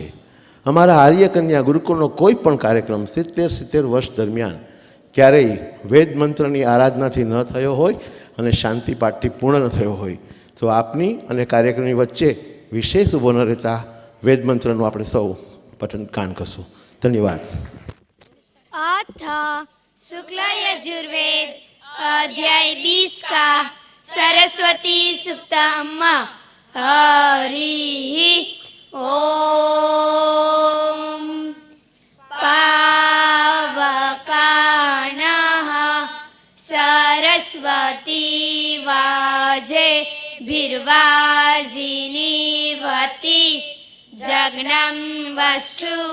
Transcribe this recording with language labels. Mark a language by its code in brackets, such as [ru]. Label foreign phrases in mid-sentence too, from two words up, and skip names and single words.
[gu] અમારા આર્ય કન્યા ગુરુકુળનો કોઈ પણ કાર્યક્રમ 70 વર્ષ દરમિયાન ક્યારેય વેદ મંત્રની આરાધનાથી ન થયો હોય અને શાંતિ પાઠથી પૂર્ણ ન થયો હોય. તો આપની અને કાર્યક્રમની વચ્ચે વિશેષ ઊભો ન રહેતા વેદ મંત્રનું આપણે સૌ પઠન કાન કરશું. ધન્યવાદ. [sa] अथ शुक्ल यजुर्वेद अध्याय 20 का सरस्वती सुक्तम हरि ओम पावकानः सरस्वती वाजे भिर्वाजिनीवती जग्नं वष्टु